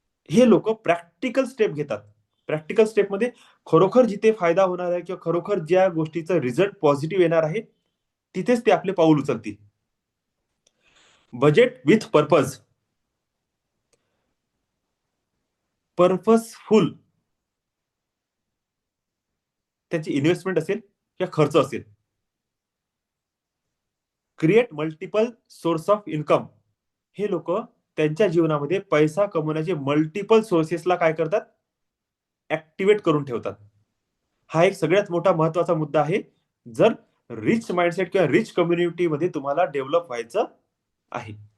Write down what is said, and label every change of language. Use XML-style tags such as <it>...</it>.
<mr>हे लोक practical step घेतात. प्रॅक्टिकल स्टेप मध्ये खरोखर जिथे फायदा होणार आहे किंवा खरोखर ज्या गोष्टीचा रिझल्ट पॉझिटिव्ह येणार आहे, तिथेच ते आपले पाऊल उचलतील.</mr> <en>Budget with purpose.</en> <mr>पर्पजफुल त्यांची इन्व्हेस्टमेंट असेल किंवा खर्च असेल.</mr> <en>Create multiple source of income.</en> <mr>हे लोक त्यांच्या जीवनामध्ये पैसा कमवण्याचे मल्टिपल सोर्सेसला काय करतात, ऍक्टिव्हेट करून ठेवतात. हा एक सगळ्यात मोठा महत्वाचा मुद्दा आहे. जर रिच माइंडसेट किंवा रिच कम्युनिटीमध्ये तुम्हाला डेव्हलप व्हायचं आहे.</mr>